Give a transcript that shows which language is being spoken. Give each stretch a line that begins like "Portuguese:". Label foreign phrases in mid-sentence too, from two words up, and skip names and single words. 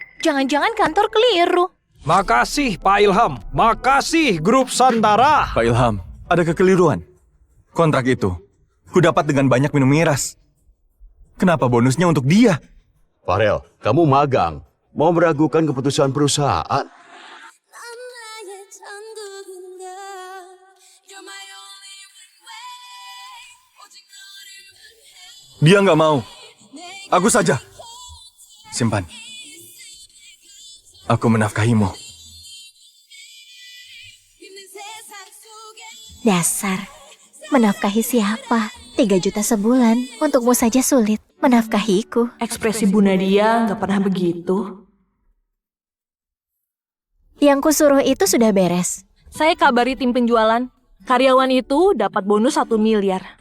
Indonesian: Farel, jangan-jangan kantor keliru. Makasih Pak Ilham. Makasih Grup Santara. Pak Ilham, ada kekeliruan. Kontrak itu, ku dapat dengan banyak minum miras. Kenapa bonusnya untuk dia? Farel, kamu magang. Mau meragukan keputusan perusahaan?
Korean: 난 나의 천국인가
English: You're my only way
Korean: 오직 너를 원해
Indonesian: Dia nggak mau. Aku saja. Simpan. Aku menafkahimu.
Korean: 힘든 세상 속에
Indonesian: Dasar. Menafkahi siapa? 3 juta sebulan. Untukmu saja sulit. Menafkahiku. Ekspresi Bu Nadia nggak pernah begitu. Yang kusuruh itu sudah beres. Saya kabari tim penjualan. Karyawan itu dapat bonus 1 miliar.